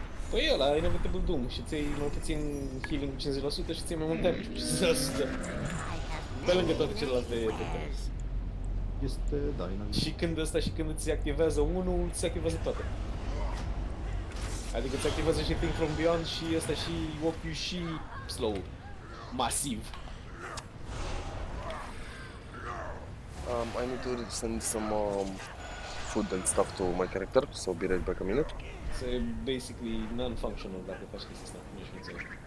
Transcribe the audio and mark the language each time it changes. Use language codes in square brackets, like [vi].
[ro] Păi ăla, Inevitable Doom și ți-ai mai puțin healing cu 50% și ți-ai mai mult damage cu 50%. Pe lângă toate celelalte efecte. Este, da, inevitabil. Și când ăsta și când îți activează unul, îți activează toate. Adică îți activează și Think From Beyond și ăsta și ochiul și slow. Masiv. [en] I need to send some food and stuff to my character, so be right back a minute. So basically non-functional [ro] dacă faci chestia asta, nu știu înțeleg.